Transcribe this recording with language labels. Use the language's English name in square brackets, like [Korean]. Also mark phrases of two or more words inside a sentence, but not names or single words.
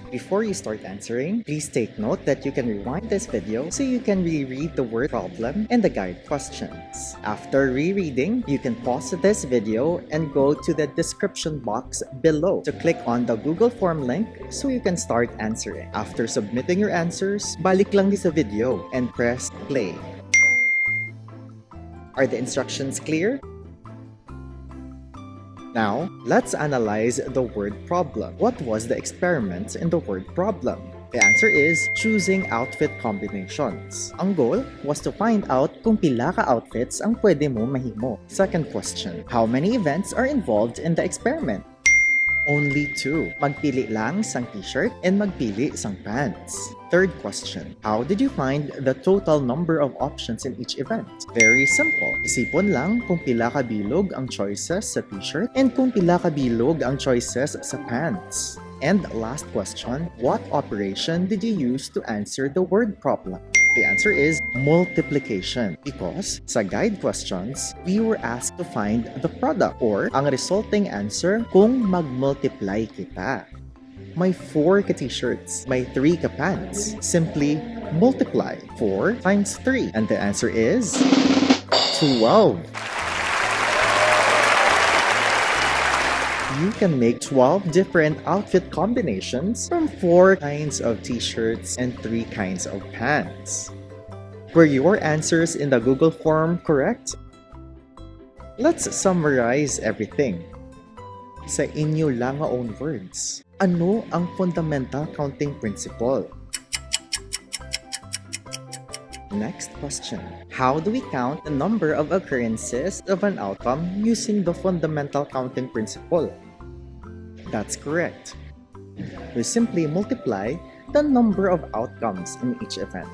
[English] Before you start answering, please take note that you can rewind this video so you can reread the word problem and the guide questions. After rereading, you can pause this video and go to the description box below to click on the Google form link so you can start answering. After submitting your answers, [Hiligaynon] balik lang sa video [English] and press play. Are the instructions clear? Now, let's analyze the word problem. What was the experiment in the word problem? The answer is choosing outfit combinations. [Hiligaynon] Ang [English] goal was to find out [Hiligaynon] kung pila ka outfits ang pwede mo mahimo. [English] Second question, how many events are involved in the experiment? Only 2. [Hiligaynon] Magpili lang sang t-shirt and magpili sang pants. [English] Third question, how did you find the total number of options in each event? Very simple. [Hiligaynon] Isipon lang kung pila ka bilog ang choices sa t-shirt and kung pila ka bilog ang choices sa pants. [English] And last question, what operation did you use to answer the word problem? The answer is multiplication because sa guide questions, we were asked to find the product or ang resulting answer [Hiligaynon] kung mag-multiply kita. May 4 ka t-shirts, may 3 ka pants. [English] Simply multiply 4 times 3 and the answer is 12. You can make 12 different outfit combinations from 4 kinds of t-shirts and 3 kinds of pants. Were your answers in the Google form correct? Let's summarize everything. [Hiligaynon] Sa inyo lang nga [English] own words, [Hiligaynon] ano ang fundamental counting principle? [English] Next question. How do we count the number of occurrences of an outcome using the fundamental counting principle? That's correct. We simply multiply the number of outcomes in each event.